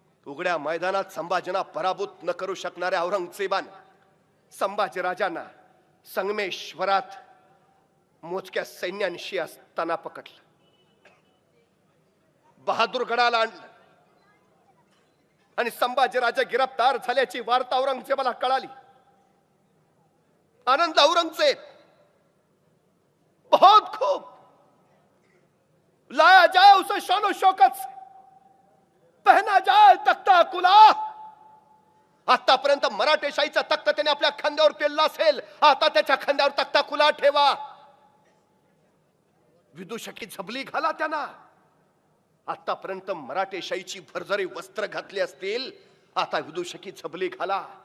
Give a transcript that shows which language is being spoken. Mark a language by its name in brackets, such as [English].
[Marathi] उघड्या मैदानात संभाजींना पराभूत न करू शकणाऱ्या औरंगजेबानं संभाजीराजांना संगमेश्वरात मोजक्या सैन्यांशी असताना पकडलं, बहादूरगडाला आणलं आणि संभाजीराजे गिरफ्तार झाल्याची वार्ता औरंगजेबाला कळाली. [Hindi] आनंद औरंगजेब बहुत खूब लाया जाए उसे शानो शौकत से, पहना जाए तख्ता कुला. [Marathi] आतापर्यंत मराठेशाहीचा तख्त त्याने आपल्या खांद्यावर पेलला असेल, आता त्याच्या खांद्यावर तख्ता खुला ठेवा. विदूषकी झबली घाला त्यांना. आतापर्यंत मराठेशाहीची भरजरी वस्त्र घातली असतील, आता विदूषकी झबली घाला.